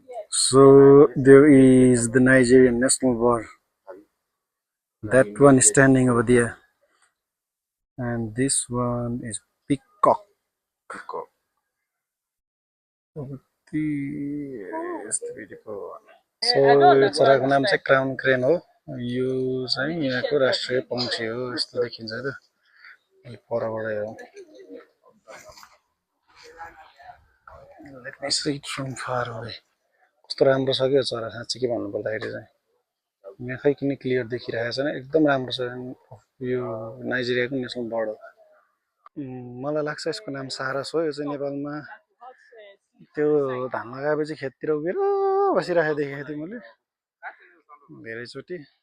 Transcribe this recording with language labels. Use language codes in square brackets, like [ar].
[en] So there is the Nigerian national bird. That one is standing over there. And this one is peacock. Over there is the beautiful one. [ne] So यो चराको नाम चाहिँ crown crane हो. यो चाहिँ यहाँको राष्ट्रिय पंक्षी हो. यस्तो देखिन्छ त. यो परबाटै हो. [en] Let me see it from far away. [ne] कस्तो राम्रो छ के चरा साच्चै के भन्नु पर्दाखेरि चाहिँ. यहाँ खै किन क्लियर देखिरहेको छैन. एकदम राम्रो छ. यो नाइजेरियाको नेसनल बर्ड हो. मलाई लाग्छ यसको नाम सारस हो. यो चाहिँ नेपालमा त्यो धान लगाएपछि खेततिर उभिएर बसिरहेको देखेको थिएँ मैले धेरैचोटि.